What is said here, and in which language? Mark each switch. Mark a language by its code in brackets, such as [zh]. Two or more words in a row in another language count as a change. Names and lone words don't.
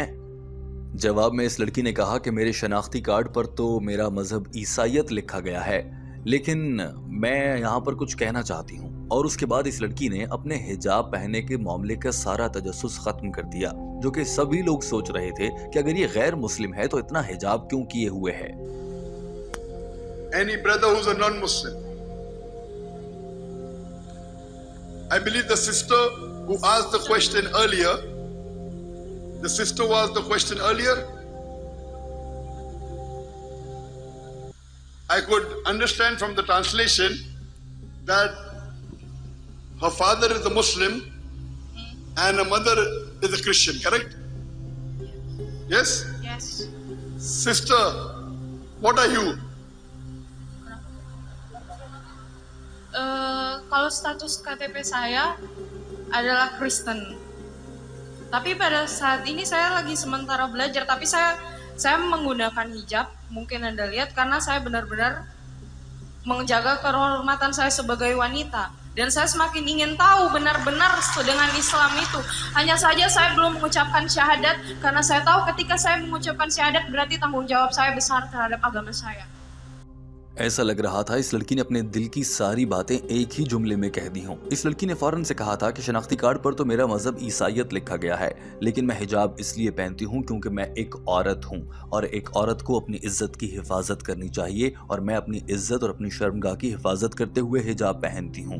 [hi] जवाब में इस लड़की ने कहा कि मेरे शनाख्ती कार्ड पर तो मेरा मजहब ईसाइयत लिखा गया है, लेकिन मैं यहाँ पर कुछ कहना चाहती हूँ। और उसके बाद इस लड़की ने अपने हिजाब पहनने के मामले का सारा तजस्सुस खत्म कर दिया, जो कि सभी लोग सोच रहे थे कि अगर ये गैर मुस्लिम है तो इतना हिजाब क्यों किए हुए है। [en] Any brother who's a non-Muslim, I believe the sister who asked the question earlier, the sister who asked the question earlier, I could understand from the translation that her father is a Muslim and her mother is a Christian, correct? Yes? Yes. Sister, what are you? [id] Kalau status KTP saya adalah Kristen. Tapi pada saat ini saya lagi sementara belajar, tapi saya menggunakan hijab, mungkin Anda lihat, karena saya benar-benar menjaga kehormatan saya sebagai wanita. Dan saya semakin ingin tahu benar-benar dengan Islam itu. Hanya saja saya belum mengucapkan syahadat, karena saya tahu ketika saya mengucapkan syahadat berarti tanggung jawab saya besar terhadap agama saya. [hi] ऐसा लग रहा था इस लड़की ने अपने दिल की सारी बातें एक ही जुमले में कह दी हों। इस लड़की ने फौरन से कहा था कि शनाख्ती कार्ड पर तो मेरा मजहब ईसाइयत लिखा गया है, लेकिन मैं हिजाब इसलिए पहनती हूँ क्योंकि मैं एक औरत हूँ और एक औरत को अपनी इज्जत की हिफाजत करनी चाहिए और मैं अपनी इज्जत और अपनी शर्मगाह की हिफाजत करते हुए हिजाब पहनती हूँ।